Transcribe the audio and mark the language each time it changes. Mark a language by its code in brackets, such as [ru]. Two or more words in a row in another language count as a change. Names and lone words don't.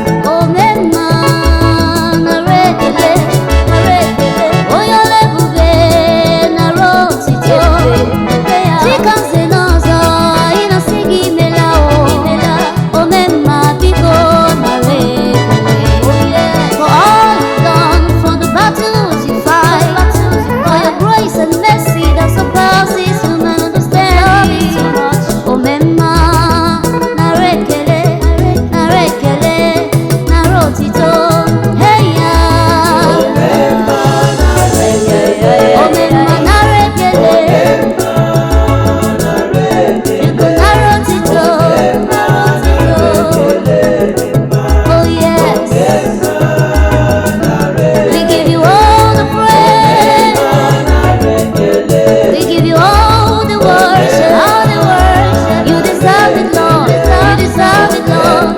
[ig] O mee mma, nara ekele, nara ekele. Onye ọrụ ebube, nara Chika nze n'ọzọ, ị na-asị gị imela o. O mee mma, biko, nara ekele. [en] For all you've done, for the battles you fight, for your grace and mercy that surpasses human understanding. [ig] Omemma, nara ekele, nara ekele, nara otito. Hey ya. Omemma, nara ekele. Biko, nara otito. [en] Oh, yes. We give you all the praise. We give you all the worship, all the worship. You deserve it, Lord. You deserve it, Lord.